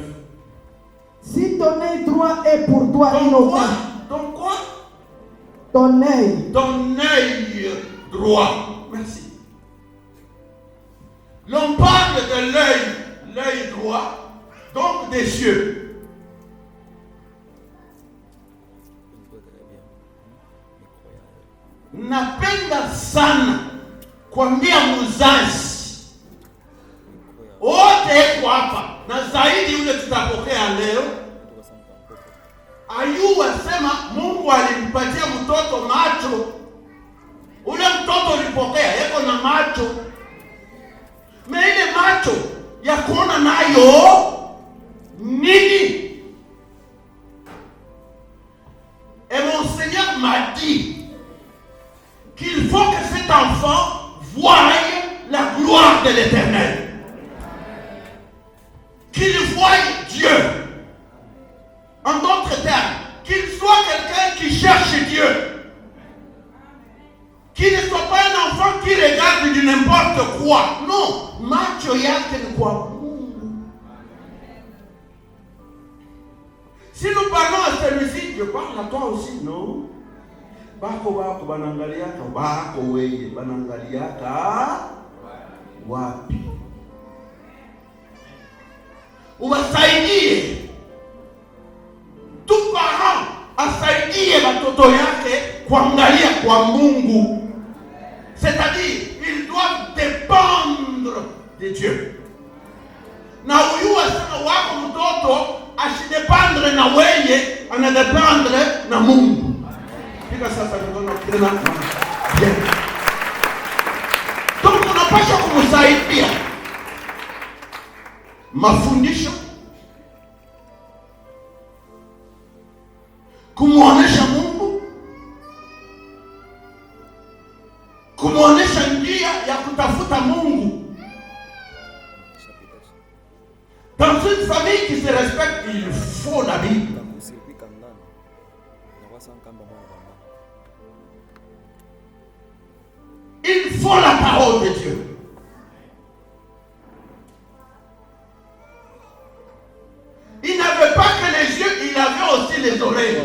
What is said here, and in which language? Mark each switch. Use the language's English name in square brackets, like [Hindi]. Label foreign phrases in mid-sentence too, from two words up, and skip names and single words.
[French] Si ton œil droit est pour toi une occasion. Donc quoi? Ton œil. Ton œil droit. Merci. L'on parle de l'œil droit, donc des cieux. [Swahili] Napenda sana kuambia mzazi wote kwa hapa na zaidi yule tutapokea leo, Ayubu asema Mungu alimpatia mtoto macho. Ule mtoto ulipokea yako na macho, na ile macho ya kuona nayo nini? [French] Et mon Seigneur m'a dit qu'il faut que cet enfant voie la gloire de l'Éternel. Qu'il voie Dieu. En d'autres termes, qu'il soit quelqu'un qui cherche Dieu. Qu'il ne soit pas un enfant qui regarde du n'importe quoi. Non, [Swahili] macho yake ni kwa Mungu. [French] Si nous parlons à celui-ci, je parle à toi aussi, non? [Swahili] Bako banangaliaka, bako weye banangaliaka wapi? Uwasaidie. [French] Tout parent [Swahili] asaidie watoto yake kuangalia kwa Mungu. [French] C'est-à-dire, ils doivent dépendre de Dieu. [Swahili] Na huyu asema wako mtoto asidependre na weye, anadependre na Mungu. Pika sasa mikono tena. Donc unapaswa kumsaidia mafundisho, kumuonesha Mungu, kumuonesha njia ya kutafuta Mungu. [French] Dans une famille qui se respecte, il faut la Bible. Il faut la parole de Dieu. Il n'avait pas que les yeux, il avait aussi les oreilles.